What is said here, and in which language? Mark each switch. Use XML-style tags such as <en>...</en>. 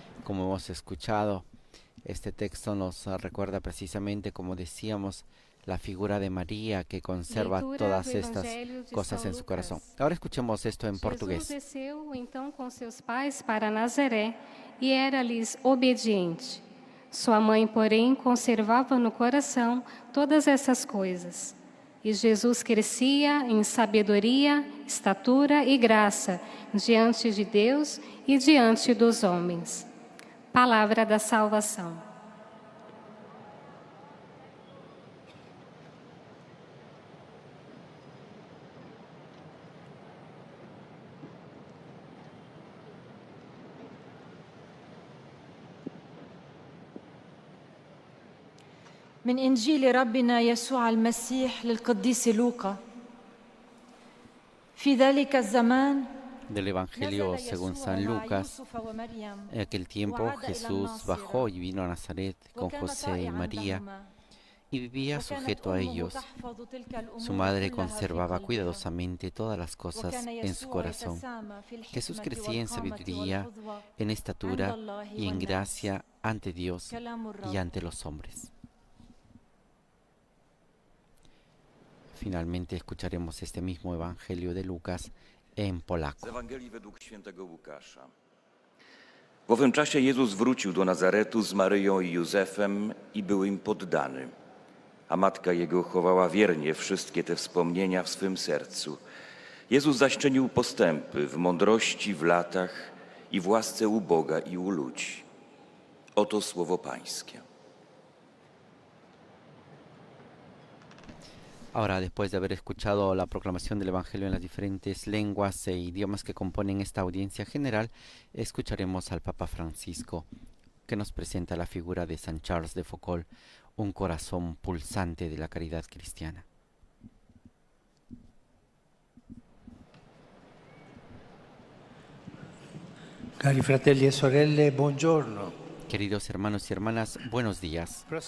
<es>Como hemos escuchado, este texto nos recuerda precisamente, como decíamos, la figura de María que conserva todas estas cosas en su corazón. Ahora escuchemos esto en portugués.</es> <pt>Jesus desceu então com seus pais para Nazaré e era-lhes obediente. Sua mãe, porém, conservava no coração todas essas coisas. E Jesus crescia em sabedoria, estatura e graça diante de Deus e diante dos homens. Palavra da salvação.</pt> <ar>من إنجيل ربنا يسوع المسيح للقديس لوقا. في ذلك الزمان</ar> <es>Del Evangelio según San Lucas, en aquel tiempo Jesús bajó y vino a Nazaret con José y María y vivía sujeto a ellos. Su madre conservaba cuidadosamente todas las cosas en su corazón. Jesús crecía en sabiduría, en estatura y en gracia ante Dios y ante los hombres. Finalmente escucharemos este mismo Evangelio de Lucas en polaco.</es> <pl>Z Ewangelii według świętego Łukasza. W owym czasie Jezus wrócił do Nazaretu z Maryją i Józefem i był im poddany, a matka Jego chowała wiernie wszystkie te wspomnienia w swym sercu. Jezus zaś czynił postępy w mądrości, w latach i w łasce u Boga i u ludzi. Oto słowo Pańskie.</pl> <es>Ahora, después de haber escuchado la proclamación del Evangelio en las diferentes lenguas e idiomas que componen esta audiencia general, escucharemos al Papa Francisco, que nos presenta la figura de San Charles de Foucauld, un corazón pulsante de la caridad cristiana.</es> <it>Cari fratelli e sorelle, buongiorno.</it> <es>Queridos hermanos y hermanas, buenos días.</es>